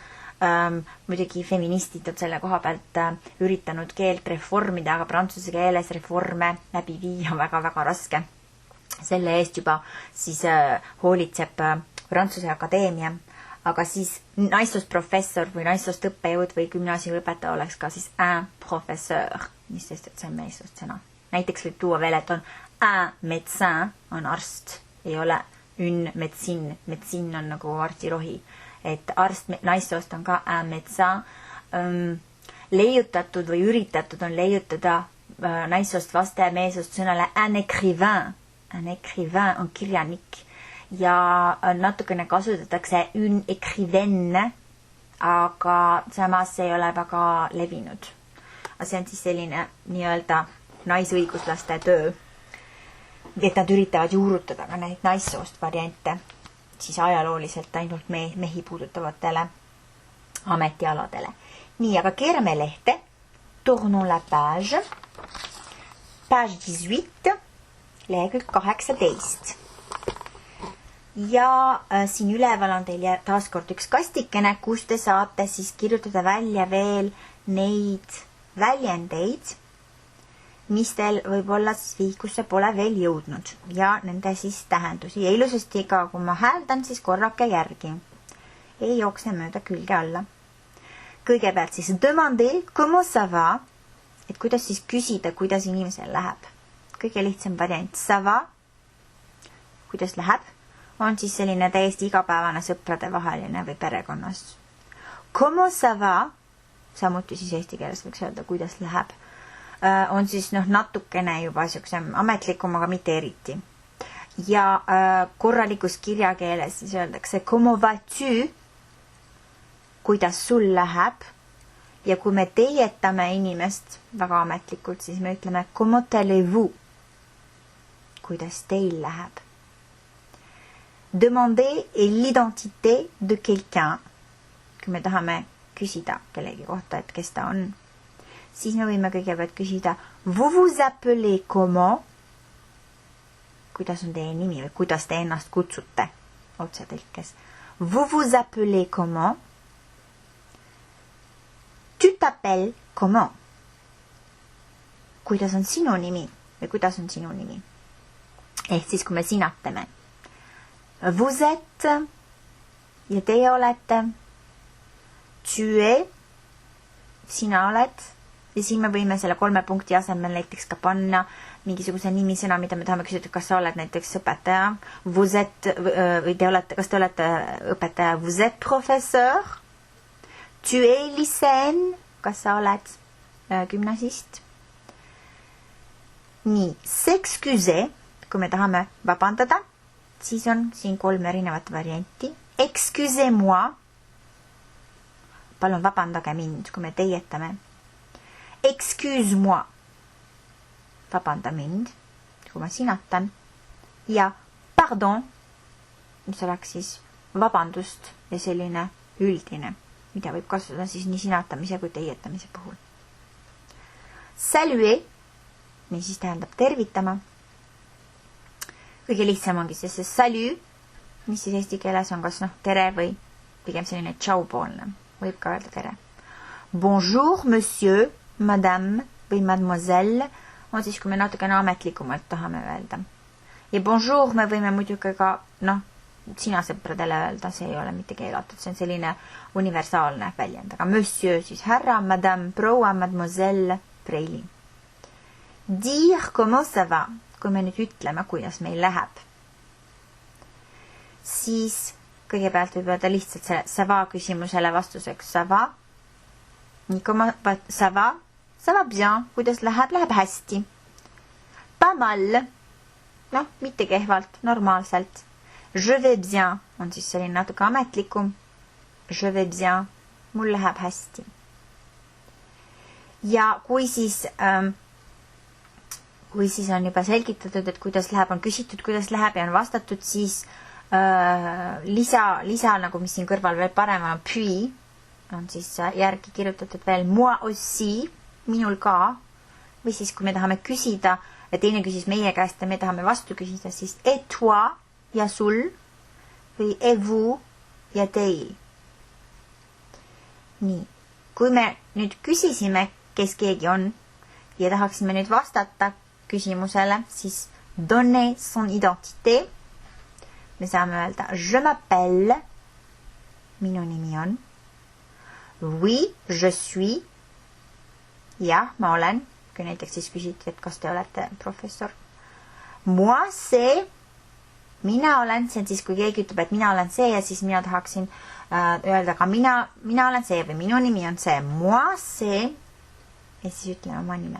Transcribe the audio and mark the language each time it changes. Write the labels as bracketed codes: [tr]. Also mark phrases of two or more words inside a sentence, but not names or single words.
[et] Muidugi feministid on selle koha pealt üritanud keelt reformida, aga prantsuse keeles reforme läbi viia on väga-väga raske. Selle eest juba siis hoolitseb Prantsuse Akadeemia, aga siis naissoost professor või naissoost õppejõud või gümnaasiumiõpetaja oleks ka siis [fr] un professeur, [et] mis sest, et see on meessoost sõna. Näiteks võib tuua veel, et on [fr] un médecin, [et] on arst, ei ole [fr] une médecine, [et] médecine on nagu arstirohi. Et arst naissoost on ka [fr] un médecin. [et] Leiutatud või üritatud on leiutada naissoost vastaja meessoost sõnale [fr] un écrivain. Un écrivain [et] on kirjanik ja natukene kasutatakse [fr] une écrivaine, [et] aga samas ei ole väga levinud. See on siis selline nii-öelda naisõiguslaste töö, et nad üritavad juurutada ka neid naissoost variante siis ajalooliselt ainult mehi puudutavatele ametialadele. Nii, aga keerame lehte. [fr] Tournons la page. Page 18, [et] lehekülg 18. Ja siin üleval on teil taaskord üks kastikene, kus te saate siis kirjutada välja veel neid väljendeid, mis teil võib-olla siis vihikusse pole veel jõudnud ja nende siis tähendusi. Ja ilusasti ka, kui ma hääldan, siis korrake järgi. Ei jookse mööda külge alla. Kõigepealt siis [fr] demander, comment ça va? [et] Et kuidas siis küsida, kuidas inimesel läheb. Kõige lihtsam variant, [fr] ça va? [et] Kuidas läheb? On siis selline täiesti igapäevane sõprade vaheline või perekonnas. [fr] Comment ça va? [et] Samuti siis eesti keeles võiks öelda, kuidas läheb. On siis natukene juba siuksem ametlikum, aga mitte eriti. Ja korralikus kirjakeeles siis öeldakse [fr] comment vas-tu? [et] Kuidas sul läheb? Ja kui me teietame inimest väga ametlikult, siis me ütleme [fr] comment allez-vous? [et] Kuidas teil läheb? [fr] Demander est l'identité de quelqu'un. [et] Kui me tahame küsida kellegi kohta, et kes ta on, siis me võime kõigepealt küsida [fr] vous vous appelez comment? [et] Kuidas on teie nimi või kuidas te ennast kutsute otsetõlkes? [fr] Vous vous appelez comment? Tu t'appelles comment? [et] Kuidas on sinu nimi või kuidas on sinu nimi? Ehk siis kui me sinatame. [fr] Vous êtes [et] ja teie olete. [fr] Tu es, [et] sina oled. Ja siin me võime selle 3 punkti asemel näiteks ka panna mingisuguse nimisõna, mida me tahame küsida, kas sa oled näiteks õpetaja. [fr] Vous êtes, [et] või te olete, kas te olete õpetaja? [fr] Vous êtes professeur? Tu es lycéenne? [et] Kas sa oled gümnasist? nii, s'excuser, kui me tahame vabandada, siis on siin 3 erinevat varianti. [fr] Excusez-moi, [et] palun vabandage mind, kui me teietame. [fr] Excuse-moi, [et] vabanda mind, kui ma sinatan. Ja pardon, mis oleks siis vabandust ja selline üldine, mida võib kasutada siis nii sinatamise kui teietamise puhul. Saluer, mis siis tähendab tervitama. Kõige lihtsam ongi see salut, mis siis eesti keeles on kas tere või pigem selline tšaupoolne. Võib ka öelda tere. [fr] Bonjour, monsieur, madame [et] või mademoiselle on siis, kui me natukene ametlikumalt tahame öelda. Ja bonjour me võime muidugi ka, sina sõpradele öelda, see ei ole mitte keelatud, see on selline universaalne väljend. Aga monsieur, siis härra, madame, proua, mademoiselle, preili. [fr] Dire comment ça va, [et] kui me nüüd ütleme, kuidas meil läheb. Siis kõigepealt võib öelda lihtsalt selle [fr] ça va [et] küsimusele vastuseks [fr] ça va. Nii, comment ça va? Ça va bien, [et] kuidas läheb? Läheb hästi. [fr] Pas mal. [et] Mitte kehvalt, normaalselt. [fr] Je vais bien [et] on siis selline natuke ametlikum. [fr] Je vais bien, [et] mul läheb hästi. Ja kui siis on juba selgitatud, et kuidas läheb, on küsitud, kuidas läheb ja on vastatud, siis lisa nagu mis siin kõrval veel parem on, puis on siis järgi kirjutatud veel [fr] moi aussi, [et] minul ka. Või siis kui me tahame küsida ja teine küsis meie käest ja me tahame vastu küsida, siis et toi ja sul või et vous ja teil. Nii, kui me nüüd küsisime, kes keegi on ja tahaksime nüüd vastata küsimusele, siis [fr] donner son identité. [et] Me saame öelda [fr] je m'appelle, [et] minu nimi on. [fr] Oui, je suis. [et] Jah, ma olen. Kui näiteks siis küsiti, et kas te olete professor. [fr] Moi, see. [et] Mina olen, see on siis, kui keegi ütleb, et mina olen see ja siis mina tahaksin öelda ka mina olen see või minu nimi on see. [fr] Moi, see. [et] Ja siis ütleme oma nime.